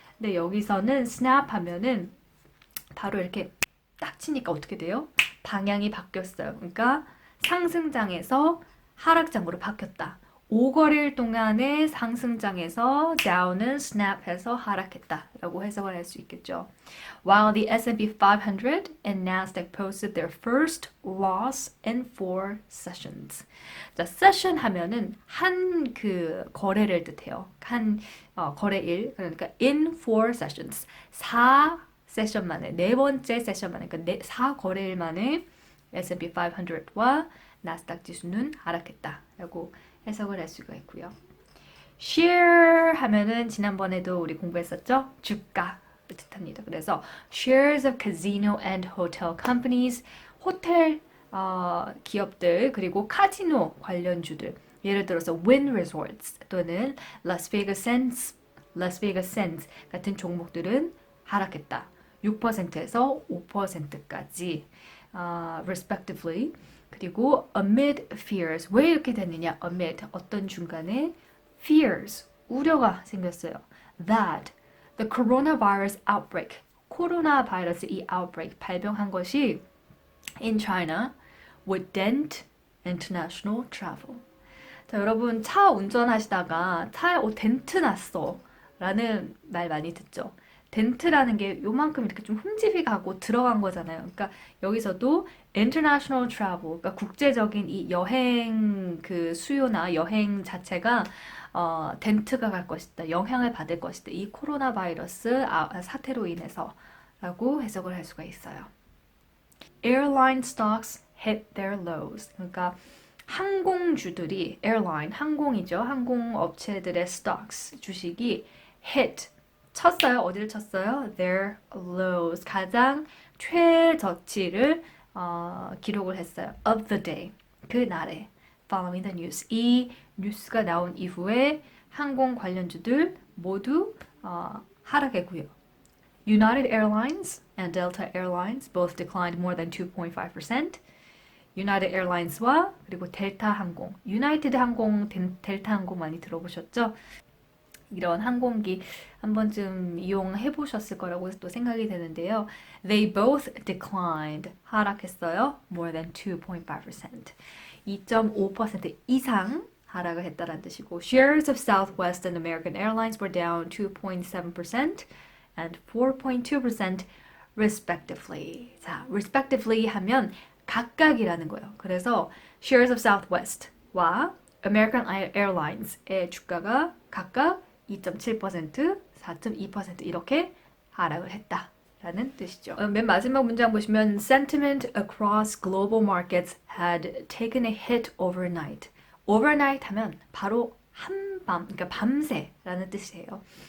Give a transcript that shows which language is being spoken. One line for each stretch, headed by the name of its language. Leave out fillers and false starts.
Korean: 근데 여기서는 snap 하면은 바로 이렇게 딱 치니까 어떻게 돼요? 방향이 바뀌었어요. 그러니까 상승장에서 하락장으로 바뀌었다. 5거래일 동안의 상승장에서 다우는 snap해서 하락했다라고 해석을 할 수 있겠죠.
English: While the S&P 500 and Nasdaq posted their first loss in 4 sessions.
Korean: 자, session 하면은 한 그 거래를 뜻해요. 한 거래일 그러니까 in 4 sessions 4 세션 만에 네 번째 세션 만에 그러니까 4거래일 만에 S&P 500와 나스닥 지수는 하락했다라고 해석을 할 수가 있고요. share 하면은 지난번에도 우리 공부했었죠? 주가를 뜻합니다. 그래서 shares of casino and hotel companies, 호텔 기업들 그리고 카지노 관련주들 예를 들어서 Wynn Resorts 또는 Las Vegas Sands 같은 종목들은 하락했다. 6%에서 5%까지 respectively. 그리고 amid fears. 왜 이렇게 됐느냐? amid 어떤 중간에 fears 우려가 생겼어요.
English: That the coronavirus outbreak 코로나 바이러스 이 outbreak 발병한 것이 in China would dent international travel.
Korean: 자, 여러분 차 운전하시다가 차에 덴트 났어 라는 말 많이 듣죠. 덴트라는 게 요만큼 이렇게 좀 흠집이 가고 들어간 거잖아요. 그러니까 여기서도 international travel, 그러니까 국제적인 이 여행 그 수요나 여행 자체가 덴트가 갈 것이다. 영향을 받을 것이다. 이 코로나 바이러스 사태로 인해서라고 해석을 할 수가 있어요.
English: Airline stocks hit their lows.
Korean: 그러니까 항공주들이 airline 항공이죠. 항공업체들의 stocks 주식이 hit 쳤어요. 어디를 쳤어요? Their lows. 가장 최저치를 기록을 했어요.
English: Of the day. 그 날에. Following the news.
Korean: 이 뉴스가 나온 이후에 항공 관련주들 모두 하락했고요. United Airlines and Delta Airlines both declined more than 2.5%. United Airlines와 그리고 델타 항공, 유나이티드 항공, 델타 항공 많이 들어보셨죠? 이런 항공기 한 번쯤 이용해 보셨을 거라고 또 생각이 되는데요.
English: They both declined. 하락했어요. More than 2.5%. 2.5% 이상 하락을 했다는 뜻이고 Shares of Southwest and American Airlines were down 2.7% and 4.2% respectively.
Korean: 자, respectively 하면 각각이라는 거예요. 그래서 Shares of Southwest 와 American Airlines의 주가가 각각 2.7%, 4.2% 이렇게 하락을 했다라는 뜻이죠.
English: 맨 마지막 문장 보시면 Sentiment across global markets had taken a hit overnight.
Korean: overnight 하면 바로 한밤, 그러니까 밤새라는 뜻이에요.